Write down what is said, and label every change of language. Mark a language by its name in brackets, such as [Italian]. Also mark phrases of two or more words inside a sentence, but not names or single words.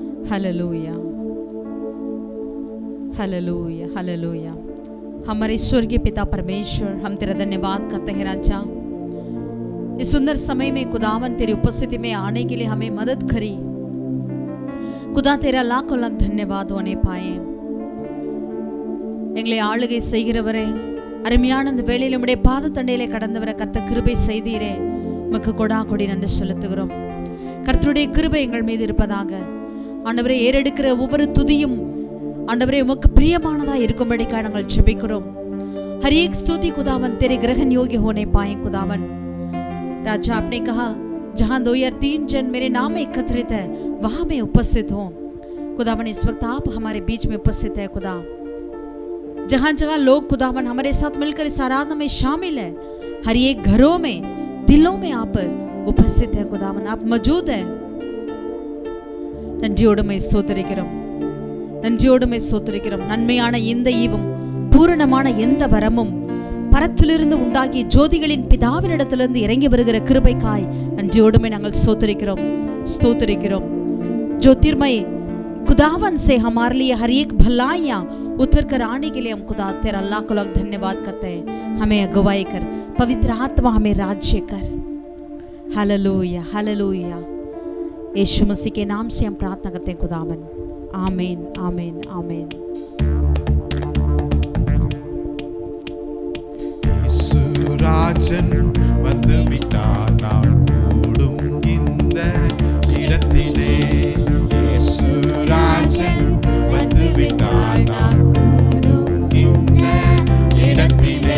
[Hindi] हालेलुया, हालेलुया, हालेलुया। हमारे स्वर्गीय पिता परमेश्वर, हम तेरा धन्यवाद करते हैं राजा। इस सुंदर समय में खुदावन तेरी उपस्थिति में आने के लिए हमें मदद करी। खुदा तेरा लाखों लाख धन्यवाद होने पाए। [Tamil] எங்களை ஆளுகை செய்கிறவரே, அருமையான இந்த வேளையில் உம்முடைய பாதத்தண்டையிலே கடந்தவரை கர்த்தர் கிருபை செய்தீரே, உமக்கு கொடா கொடி நன்றி செலுத்துகிறோம்। கர்த்தருடைய கிருபை எங்கள் மீது இருப்பதாக। ஆண்டவரே, ஏறெடுக்கிற ஒவ்வொரு துதியும் ஆண்டவரே உமக்கு பிரியமானதாக இருக்கும்படிக்காய் நாங்கள் जெபிக்கிறோம்। [Hindi] हर एक स्तुति खुदावन तेरे ग्रहण योग्य होने पाए। खुदावन राजा, आपने कहा जहां 2 या 3 जन मेरे नाम में एकत्रित है वहां मैं उपस्थित हूं। खुदावन, इस वक्त आप हमारे बीच में उपस्थित है। खुदा, जहां जहां लोग खुदावन हमारे साथ मिलकर इस आराधना में शामिल है, हर एक घरों में, दिलों में आप उपस्थित है। खुदावन, आप मौजूद है। [Tamil] நன்றியோடு மை ஸ்தோத்திரிக்கிறோம், நன்றியோடு மை ஸ்தோத்திரிக்கிறோம்। நன்மையான இந்த ஈவும் பூரணமான எந்த வரமும் பரத்திலிருந்து உண்டாகிய ஜோதிகளின் பிதாவினிடத்திலிருந்து இறங்கி வருகிற கிருபைக்காய் நன்றியோடுமே நாங்கள் ஸ்தோத்திரிக்கிறோம், ஸ்தோத்திரிக்கிறோம்। [Hindi] ज्योतिर्मय खुदावन से हमारे लिए हर एक भलाइयां उतर कर आने के लिए हम खुदा तेरा लाखों लाख धन्यवाद करते हैं। हमें अगुवाई कर, पवित्र आत्मा हमें राज्य कर। हालेलुया, हालेलुया। यीशु मसीह के नाम से हम प्रार्थना करते हैं खुदावन, आमीन, आमीन, आमीन। [Tamil] ராஜன் வந்து விட்டார், நாம் கூடும் இந்த இடத்திலே। இயேசு ராஜன் வந்து விட்டார், நாம் கூடும் இந்த இடத்திலே।